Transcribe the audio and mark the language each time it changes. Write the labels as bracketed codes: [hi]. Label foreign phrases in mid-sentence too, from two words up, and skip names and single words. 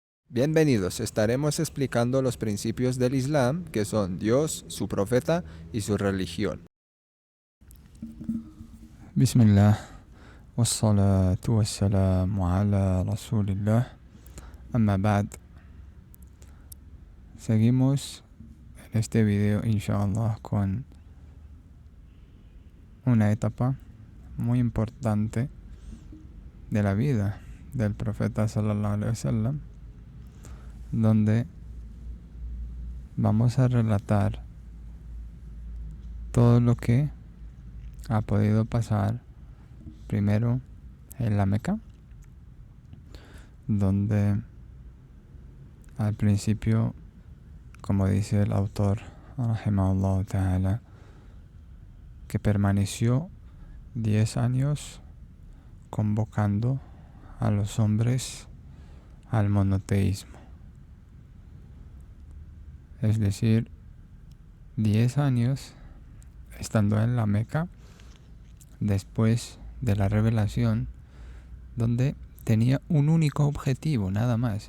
[es] Bienvenidos, estaremos explicando los principios del Islam, que son Dios, su profeta y su religión. [ar] بسم الله والصلاة والسلام على رسول الله أما بعد. [es] Seguimos en este video inshallah con una etapa muy importante de la vida del profeta [ar] صلى الله عليه وسلم, [es] donde vamos a relatar todo lo que ha podido pasar primero en la Meca, donde al principio, como dice el autor [ar] رحمه الله تعالى, [es] que permaneció 10 años convocando a los hombres al monoteísmo. Es decir, 10 años estando en la Meca después de la revelación, donde tenía un único objetivo, nada más.